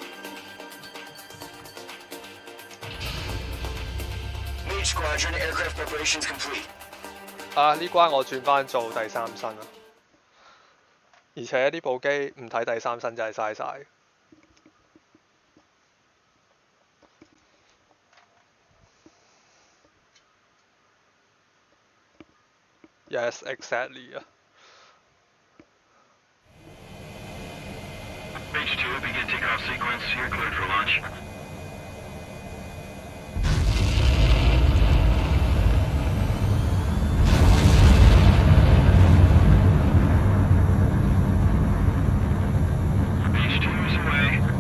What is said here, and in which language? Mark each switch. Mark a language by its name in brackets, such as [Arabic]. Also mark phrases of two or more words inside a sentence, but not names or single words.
[English] Mage Squadron aircraft preparations complete. 啊！ [Cantonese] 呢關我轉翻做第三身啊！而且呢部機唔睇第三身真係嘥晒。 [English] Yes, exactly [Cantonese] 啊！ [English] Mage 2, begin takeoff sequence. You're cleared for launch. Mage 2 is away.